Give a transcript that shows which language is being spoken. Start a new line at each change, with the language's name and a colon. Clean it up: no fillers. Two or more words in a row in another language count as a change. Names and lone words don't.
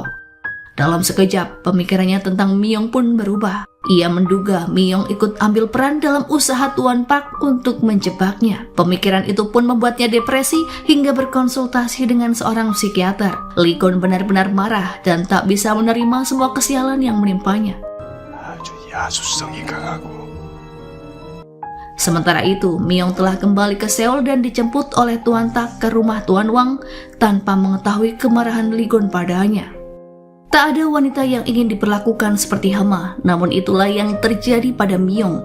Indonesian: Dalam sekejap, pemikirannya tentang Myung pun berubah. Ia menduga Myung ikut ambil peran dalam usaha Tuan Park untuk menjebaknya. Pemikiran itu pun membuatnya depresi hingga berkonsultasi dengan seorang psikiater. Ligon benar-benar marah dan tak bisa menerima semua kesialan yang menimpanya.
Korean: 아주 야수성이 강하고.
Indonesian: Sementara itu, Myung telah kembali ke Seoul dan dijemput oleh Tuan Tak ke rumah Tuan Wang tanpa mengetahui kemarahan Ligon padanya. Tak ada wanita yang ingin diperlakukan seperti hama, namun itulah yang terjadi pada Myung.